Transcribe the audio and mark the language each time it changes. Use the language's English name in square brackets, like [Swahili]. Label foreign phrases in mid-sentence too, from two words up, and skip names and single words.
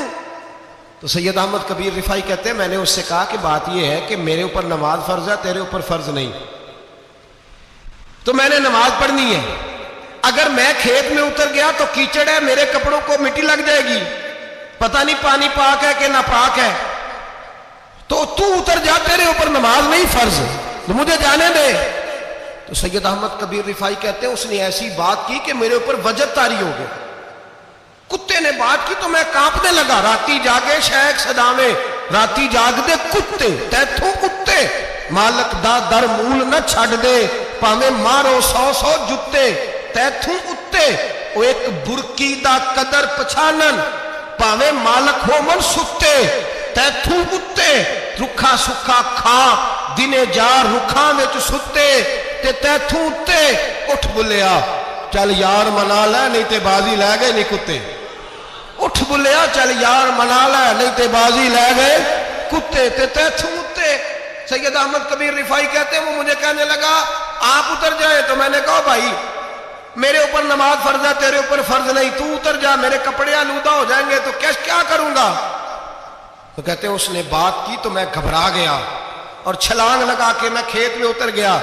[Urdu] تو سید احمد کبیر رفائی کہتے ہیں میں نے اس سے کہا کہ بات یہ ہے کہ میرے اوپر نماز فرض ہے، تیرے اوپر فرض نہیں، تو میں نے نماز پڑھنی ہے، اگر میں کھیت میں اتر گیا تو کیچڑ ہے، میرے کپڑوں کو مٹی لگ جائے گی، پتہ نہیں پانی پاک ہے کہ ناپاک ہے، تو تو اتر جا، تیرے اوپر نماز نہیں فرض، تو مجھے جانے دے۔ تو سید احمد کبیر رفائی کہتے ہیں اس نے ایسی بات کی کہ میرے اوپر وجد طاری ہو گیا، کتے نے بات کی تو میں کانپنے لگا۔ [Punjabi] راتی جاگے شیخ صدامے، راتی جاگ دے کتے، تیتھوں کتے، مالک دا در مول نہ چھڑ دے، پاویں مارو سو سو جتے، تیتھوں کتے، او ایک برکی دا قدر پچھانن، پاویں مالک ہو من ستے، تیتھوں کتے، رکھا سکھا کھا، دنے جار رکھاں وچ ستے، تے تیتھوں اتے، اٹھ بلیا چل یار منا لے نہیں تے بازی لے گئے نہیں کتے، اٹھ بلیا چل یار منا لے نہیں تے بازی لے گئے کتے، تے تیتھوں اتے۔ [Urdu] سید احمد کبیر رفائی کہتے ہیں وہ مجھے کہنے لگا آپ اتر جائے، تو میں نے کہا بھائی میرے اوپر نماز فرض ہے، تیرے اوپر فرض نہیں، تو اتر جا، میرے کپڑے آلودہ ہو جائیں گے تو کیا کروں گا؟ تو کہتے ہیں اس نے بات کی تو میں گھبرا گیا اور چھلانگ لگا کے میں کھیت میں اتر گیا۔